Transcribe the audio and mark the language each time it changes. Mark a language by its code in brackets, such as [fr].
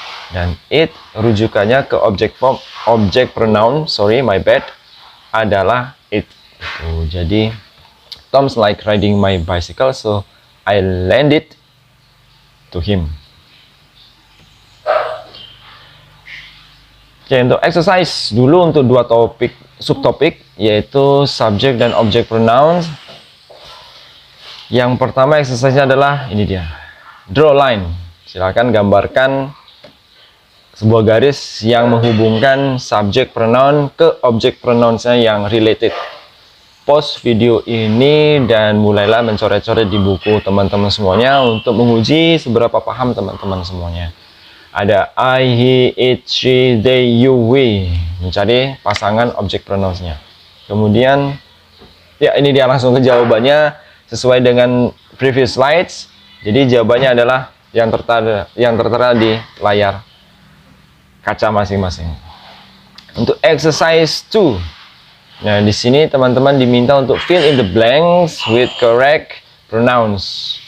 [id] Dan it rujukannya ke objek pronoun, [en] my bad, [id] adalah it. [en] Jadi, Tom's like riding my bicycle, so I lend it to him. [id] Oke, untuk exercise dulu untuk dua topik, subtopik, yaitu subject dan object pronouns. Yang pertama exercise-nya adalah ini dia. [en] Draw line. [id] Silakan gambarkan sebuah garis yang menghubungkan subject pronoun ke object pronouns-nya yang related. Pause video ini dan mulailah mencoret-coret di buku teman-teman semuanya untuk menguji seberapa paham teman-teman semuanya. Ada I, he, it, she, they, you, we. Mencari pasangan objek pronouns-nya. Kemudian, ya ini dia langsung ke jawabannya sesuai dengan [en] previous slides. [id] Jadi jawabannya adalah yang tertera di layar. kaca masing-masing. Untuk exercise 2. Nah, di sini teman-teman diminta untuk [en] fill in the blanks with correct pronouns.